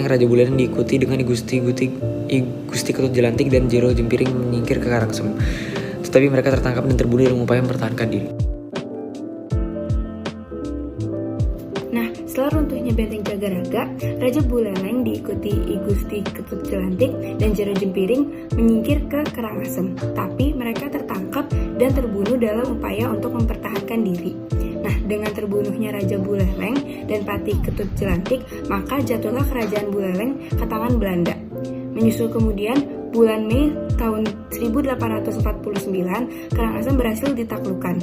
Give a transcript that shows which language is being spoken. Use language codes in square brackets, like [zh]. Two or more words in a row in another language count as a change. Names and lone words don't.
[id] Raja Buleleng diikuti dengan Gusti Ketutjelantik dan Jero Jempiring menyingkir ke Karangsem. Tetapi mereka tertangkap dan terbunuh dalam upaya mempertahankan diri. Nah, setelah runtuhnya benteng Jagaraga, Raja Buleleng diikuti I Gusti Ketutjelantik dan Jero Jempiring menyingkir ke Karangasem. Tapi mereka tertangkap dan terbunuh dalam upaya untuk mempertahankan diri. Nah, dengan terbunuhnya Raja Buleleng dan Patih Ketutjelantik, maka jatuhlah kerajaan Buleleng ke tangan Belanda. Menyusul kemudian, bulan Mei tahun 1849, Karangasem berhasil ditaklukkan.